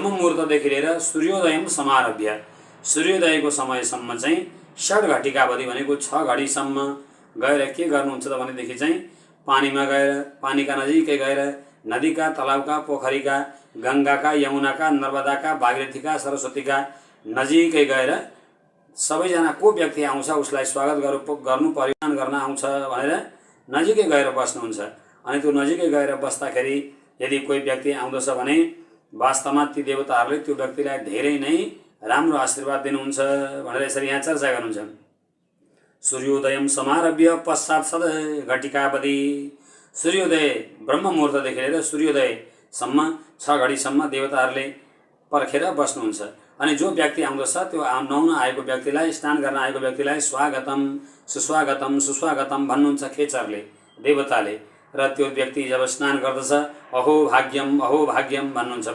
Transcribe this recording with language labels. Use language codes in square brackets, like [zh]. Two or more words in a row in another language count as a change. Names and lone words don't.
[ne] मुहुर्तदेखि लिएर [sa] सूर्योदयम समारभ्य, [ne] सूर्योदयको समयसम्म चाहिँ 6 घटिकावधि भनेको 6 घडीसम्म गएर के गर्नुहुन्छ त भनेदेखि चाहिँ पानीमा गएर, पानीका नजिकै गएर, नदीका, तलाउका, पोखरीका, गङ्गाका, यमुनाका, नर्मदाका, भागीरथीका, सरस्वतीका नजिकै गएर सबैजना को व्यक्ति आउँछ उसलाई स्वागत गर्नु परिधान गर्न आउँछ भनेर नजिकै गएर बस्नुहुन्छ। अनि त्यो नजिकै गएर बस्दाखेरि यदि कोही व्यक्ति आउँदछ भने वास्तवमा ती देवताहरूले त्यो व्यक्तिलाई धेरै नै राम्रो आशीर्वाद दिनुहुन्छ भनेर यसरी यहाँ चर्चा गर्नुहुन्छ। [sa] सूर्योदयम समारभ्य पश्चात सद घटिकावधि, [ne] सूर्योदय ब्रह्म मुहुर्तदेखि लिएर सूर्योदयसम्म 6 घडीसम्म देवताहरूले पर्खेर बस्नुहुन्छ। अनि जो व्यक्ति आउँदछ त्यो नुहाउन आएको व्यक्तिलाई, स्नान गर्न आएको व्यक्तिलाई [sa] स्वागतम सुस्वागतम सुस्वागतम [ne] भन्नुहुन्छ खेचरले, देवताले। र त्यो व्यक्ति जब स्नान गर्दछ [sa] अहो भाग्यम [ne] भन्नुहुन्छ।